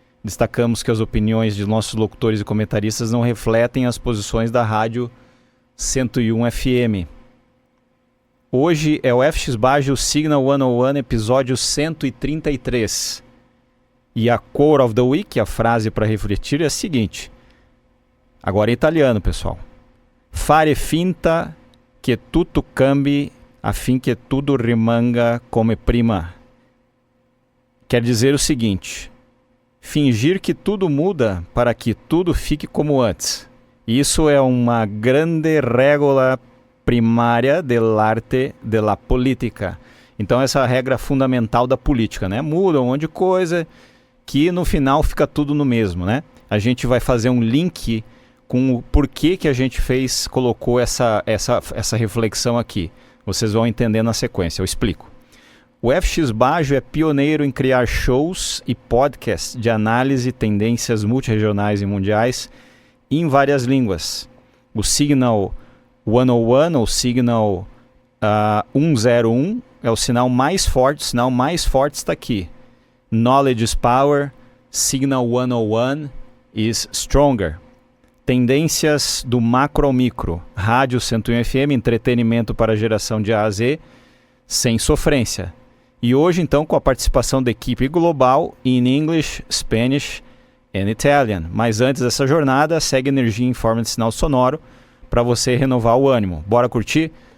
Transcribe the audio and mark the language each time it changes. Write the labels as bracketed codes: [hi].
[pt] Destacamos que as opiniões de nossos locutores e comentaristas não refletem as posições da rádio 101 FM. Hoje é o FX Baggio Signal 101, episódio 133. E a [en] quote of the week, [pt] a frase para refletir, é a seguinte. Agora é italiano, pessoal. [it] Fare finta che tutto cambi affinché [pt] tudo [it] rimanga come prima. [pt] Quer dizer o seguinte: fingir que tudo muda para que tudo fique como antes. Isso é uma grande [it] regola primária dell'arte della politica. [pt] Então essa é a regra fundamental da política, né? Muda um monte de coisa que no final fica tudo no mesmo, né? A gente vai fazer um link com o porquê que a gente colocou essa reflexão aqui. Vocês vão entender na sequência, eu explico. O FX Baggio é pioneiro em criar shows e podcasts de análise, tendências multirregionais e mundiais em várias línguas. O Signal 101 ou Signal 101 é o sinal mais forte está aqui. [en] Knowledge is power, Signal 101 is stronger. [pt] Tendências do macro ao micro. Rádio 101 FM, entretenimento para a geração de A a Z, sem sofrência. E hoje, então, com a participação da equipe global [en] in English, Spanish and Italian. [pt] Mas antes dessa jornada, segue energia em forma de sinal sonoro para você renovar o ânimo. Bora curtir?